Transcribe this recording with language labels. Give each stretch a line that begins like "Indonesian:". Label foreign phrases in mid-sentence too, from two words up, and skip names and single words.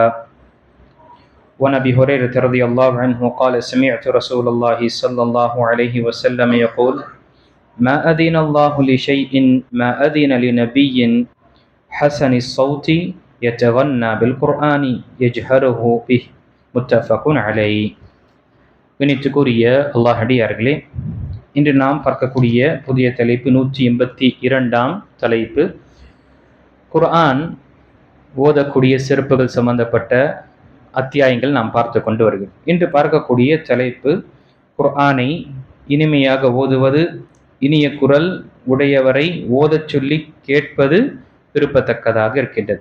Arabic: ونبي هريرة رضي الله عنه قال: سمعت رسول الله صلى الله عليه وسلم يقول: ما أذن الله لشيء ما أذن لنبي حسن الصوت يتغنى بالقرآن يجهره به. متفق عليه.
Tamil: கணித்துக்குரிய அல்லாஹ் அடியார்களே, இன்று நாம் பார்க்கக்கூடிய புதிய தலைப்பு 182ஆம் தலைப்பு. குர்ஆன் ஓதக்கூடிய சிறப்புகள் சம்பந்தப்பட்ட அத்தியாயங்கள் நாம் பார்த்து கொண்டு வருகிறோம். இன்று பார்க்கக்கூடிய தலைப்பு குர்ஆனை இனிமையாக ஓதுவது, இனிய குரல் உடையவரை ஓதச் சொல்லி கேட்பது விருப்பத்தக்கதாக இருக்கின்றது.